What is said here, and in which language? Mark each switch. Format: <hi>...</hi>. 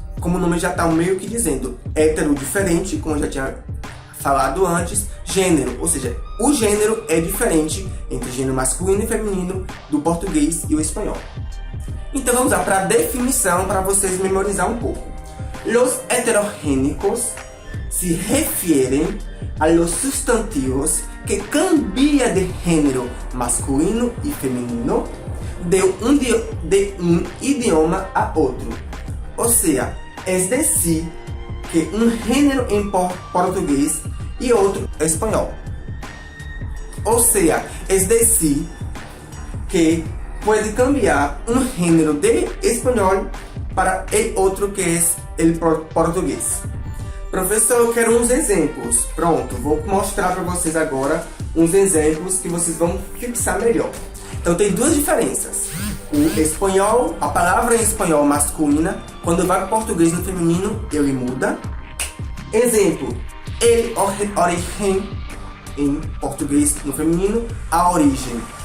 <pt>Como o nome já está meio que dizendo, hétero diferente, como eu já tinha falado antes, gênero, ou seja, o gênero é diferente entre gênero masculino e feminino do português e o espanhol. Então vamos lá para a definição para vocês memorizar um pouco.</pt> <es>Los heterogênicos se refieren a los sustantivos que cambian de género masculino y femenino de un idioma a otro. O sea, es decir, que un género en portugués y otro español. O sea, es decir, que puede cambiar un género de español para el otro que es el português.</es> <pt>Professor, eu quero uns exemplos. Pronto, vou mostrar para vocês agora uns exemplos que vocês vão fixar melhor. Então tem duas diferenças. O espanhol, a palavra em espanhol masculina, quando vai para o português no feminino, ele muda. Exemplo, el origen, em português no feminino, a origem.</pt>